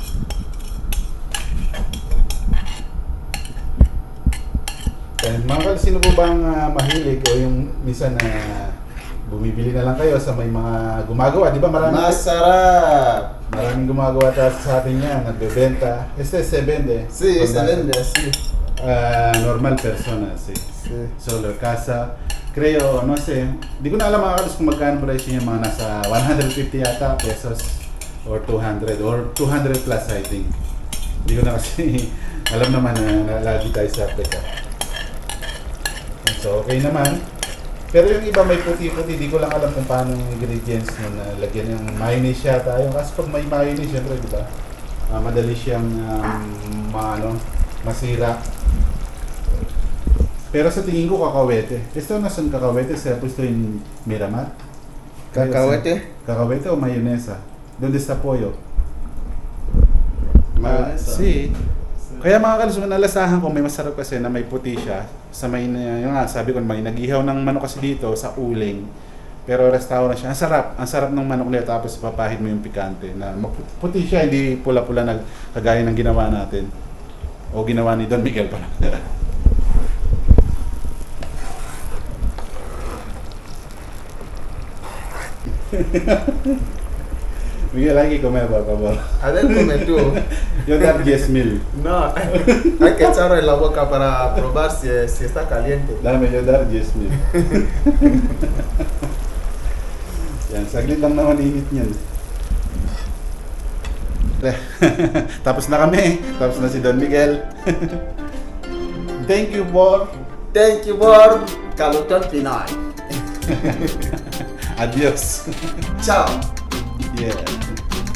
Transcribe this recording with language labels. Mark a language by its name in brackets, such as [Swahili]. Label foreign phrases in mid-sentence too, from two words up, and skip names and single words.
[Filipino] Mga kal, sino po bang mahilig o yung minsan na bumibili na lang kayo sa may mga gumagawa, di ba? Masarap. Maraming gumagawa sa atin yan, nagbebenta. [Spanish] Este se vende. Sí, se vende así. Normal persona, sí. Sí. Solo casa. Creo, no sé, [Filipino] di ko na alam mga kalos kung magkano presyo niya, mga nasa 150 yata pesos or 200 [English] plus I think. [Filipino] Hindi ko na kasi alam naman na lagi tayo sa Africa. So okay naman. Pero yung iba may puti-puti, di ko lang alam kung paano yung ingredients na lagyan yung mayonnaise yata. Yung kasi pag may mayonnaise, syempre di ba? Madali siyang masira. Pero sa tingin ko kakawete. Ito nasan kakawete? Sa pwesto yung Miramar? [Spanish] Cacahuete. Kakawete o mayonesa? Donde está pollo? Mayonesa. Sí. [Filipino] Kaya mga kalusugan, nalasahan ko may masarap kasi na may puti siya. Sa may, yung nga, sabi ko, may nag-ihaw ng manok kasi dito sa uling. Pero restaurant siya. Ang sarap ng manok nila tapos papahid mo yung pikante. Na puti siya, hindi pula-pula na kagaya ng ginawa natin. O ginawa ni Don Miguel pala. [Spanish] Miguel, hay que comer, por favor. A ver, come tú. Yo dar 10,000. No, hay que echarlo en la boca para probar si está caliente. Dame, yo dar 10,000. [Filipino] Yan, saglit lang naman init niyan. Tapos na kami. Tapos na si Don Miguel. [English] Thank you for... Thank you for Calutón Pinoy. Adios. Ciao. Yeah.